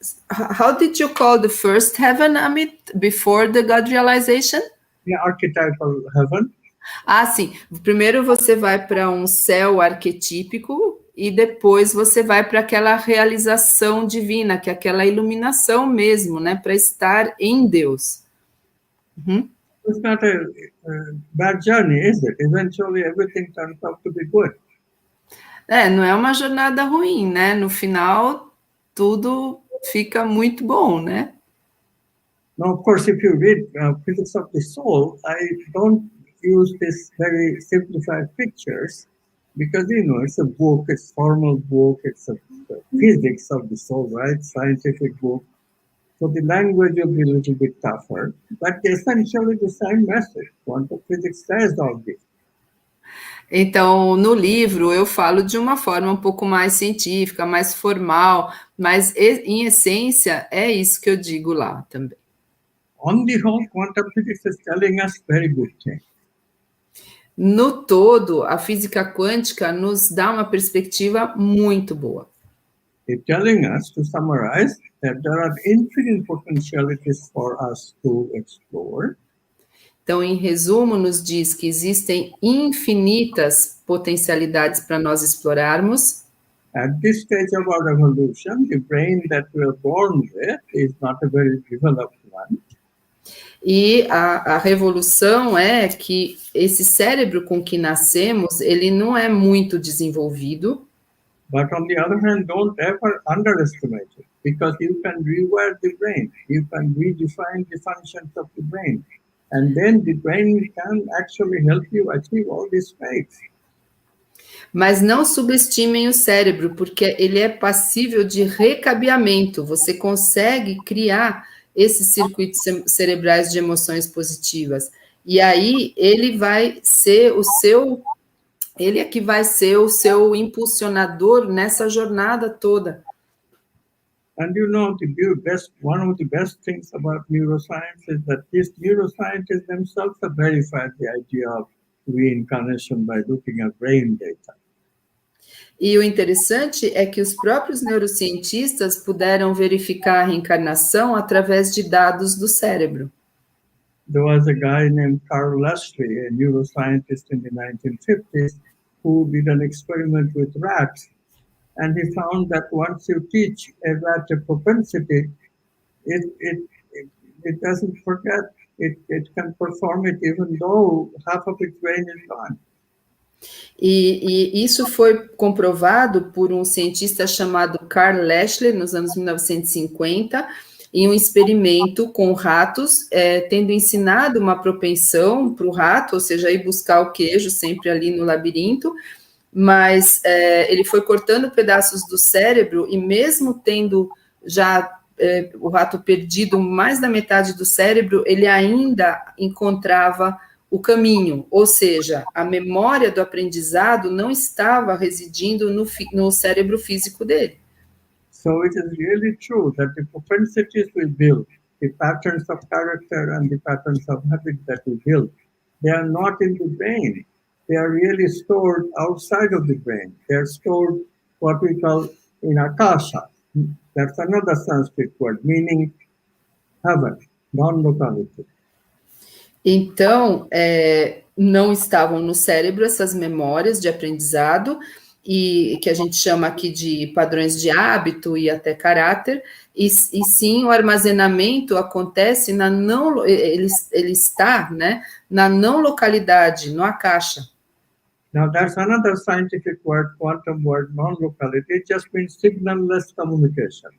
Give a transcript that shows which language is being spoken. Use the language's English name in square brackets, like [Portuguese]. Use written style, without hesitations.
[English] How did you call the first heaven, Amit, before the God realization? Yeah, archetypal heaven. [Portuguese] Ah, sim. Primeiro você vai para um céu arquetípico e depois você vai para aquela realização divina, que é aquela iluminação mesmo, né? Para estar em Deus. Uhum. [English] It's not a bad journey, is it? Eventually everything turns out to be good. [Portuguese] Não é uma jornada ruim, né? No final, tudo fica muito bom, né? [English] Now, of course, if you read Physics of the Soul, I don't use this very simplified pictures because, you know, it's a book, it's formal book, it's a physics of the soul, right? Scientific book. So the language will be a little bit tougher, but essentially the same message. Quantum physics says all this. [Portuguese] Então, no livro, eu falo de uma forma um pouco mais científica, mais formal, mas, em essência, é isso que eu digo lá também. [English] On the whole, quantum physics is telling us very good things. [Portuguese] No todo, a física quântica nos dá uma perspectiva muito boa. [English] It's telling us, to summarize, that there are infinite potentialities for us to explore. [Portuguese] Então, em resumo, nos diz que existem infinitas potencialidades para nós explorarmos. [English] At this stage of our evolution, the brain that we are born with is not a very developed one. [Portuguese] E a revolução é que esse cérebro com que nascemos, ele não é muito desenvolvido. [English] But on the other hand, don't ever underestimate it, because you can rewire the brain, you can redefine the functions of the brain, and then the brain can actually help you achieve all these states. [Portuguese] Mas não subestimem o cérebro, porque ele é passível de recabeamento. Você consegue criar esses circuitos cerebrais de emoções positivas. E aí ele vai ser ele é que vai ser o seu impulsionador nessa jornada toda. [English] And you know, one of the best things about neuroscience is that these neuroscientists themselves have verified the idea of reincarnation by looking at brain data. [Portuguese] E o interessante é que os próprios neurocientistas puderam verificar a reencarnação através de dados do cérebro. [English] There was a guy named Carl Leslie, a neuroscientist in the 1950s, who did an experiment with rats. And he found that once you teach a rat a propensity, it doesn't forget. It can perform it even though half of its brain is gone. [Portuguese] E isso foi comprovado por um cientista chamado Carl Leslie, nos anos 1950, em um experimento com ratos, tendo ensinado uma propensão para o rato, ou seja, ir buscar o queijo sempre ali no labirinto, mas ele foi cortando pedaços do cérebro e mesmo tendo já o rato perdido mais da metade do cérebro, ele ainda encontrava o caminho, ou seja, a memória do aprendizado não estava residindo no cérebro físico dele. [English] So it is really true that the propensities we build, the patterns of character and the patterns of habit that we build, they are not in the brain. They are really stored outside of the brain. They are stored what we call in akasha. That's another Sanskrit word, meaning heaven, non-locality. [Portuguese] Então, não estavam no cérebro essas memórias de aprendizado, e que a gente chama aqui de padrões de hábito e até caráter, e sim o armazenamento acontece na não, ele está, né, na não localidade, no akasha. [English] Now that's another scientific word, quantum word, non-locality. It just means signal-less communication.